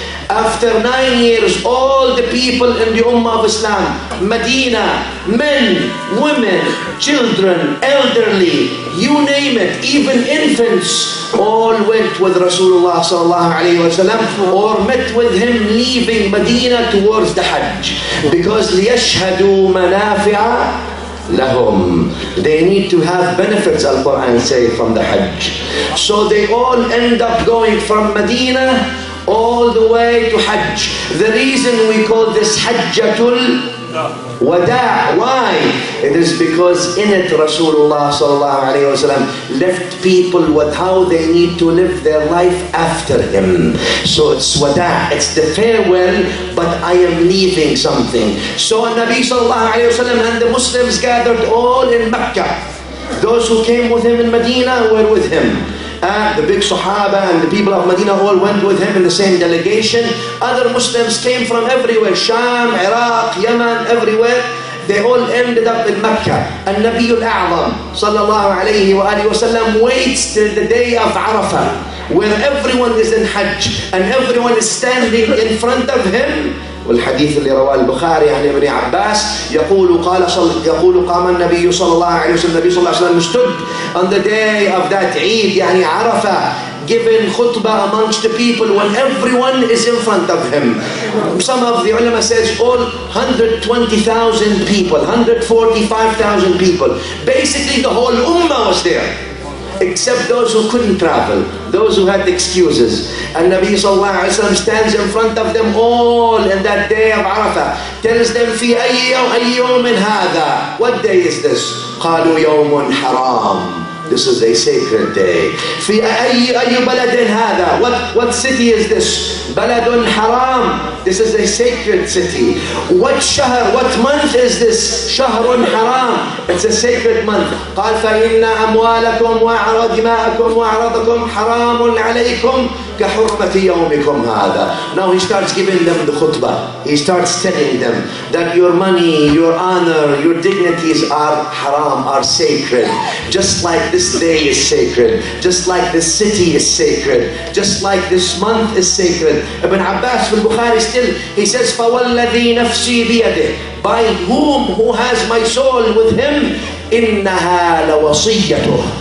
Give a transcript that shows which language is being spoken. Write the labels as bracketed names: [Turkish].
[English] After 9 years, all the people in the Ummah of Islam, Medina, men, women, children, elderly, you name it, even infants, all went with Rasulullah sallallahu alayhi wa sallam or met with him leaving Medina towards the Hajj. [Arabic] Because لِيَشْهَدُوا مَنَافِعَ لَهُمْ. [English] They need to have benefits, Al-Quran says, from the Hajj. So they all end up going from Medina all the way to Hajj. The reason we call this Hajjatul Wada', why? It is because in it Rasulullah sallallahu alayhi wa sallam left people with how they need to live their life after him. So it's Wada', it's the farewell, but I am leaving something. So Nabi sallallahu alayhi wa sallam and the Muslims gathered all in Mecca. Those who came with him in Medina were with him. The big Sahaba and the people of Medina all went with him in the same delegation. Other Muslims came from everywhere, Sham, Iraq, Yemen, everywhere. They all ended up in Mecca. And Nabi al-A'zam sallallahu alayhi wa alihi wa sallam waits till the day of Arafah, where everyone is in Hajj and everyone is standing in front of him. [Arabic] والحديث اللي رواه البخاري عن ابن عباس يقول قام النبي صلى الله عليه وسلم النبي صلى الله عليه وسلم [English] stood on the day of that Eid [Arabic] يعني عرفة, [English] giving khutbah amongst the people when everyone is in front of him. Some of the ulama says all 120,000 people, 145,000 people. Basically the whole ummah was there, except those who couldn't travel, those who had excuses. And Nabi sallallahu alayhi wa sallam stands in front of them all in that day of Arafah, tells them [Arabic] في أي يوم هذا, [English] what day is this? [Arabic] قالوا يوم حرام, [English] this is a sacred day. [Arabic] في أي بلد هذا, [English] what city is this? [Arabic] بلد حرام, [English] this is a sacred city. What shahr, what month is this? [Arabic] شهر حرام, [English] it's a sacred month. [Arabic] قال فإن أموالكم ودماءكم وأعراضكم حرام عليكم كحرمة يومكم هذا. [English] Now he starts giving them the khutbah. He starts telling them that your money, your honor, your dignities are haram, are sacred. Just like this day is sacred, just like this city is sacred, just like this month is sacred. Ibn Abbas fil Bukhari still, he says, [Arabic] فَوَالَّذِي نَفْسِي بِيَدِهِ, [English] by who has my soul with him, [Arabic] إِنَّهَا لَوَصِيَّتُهُ.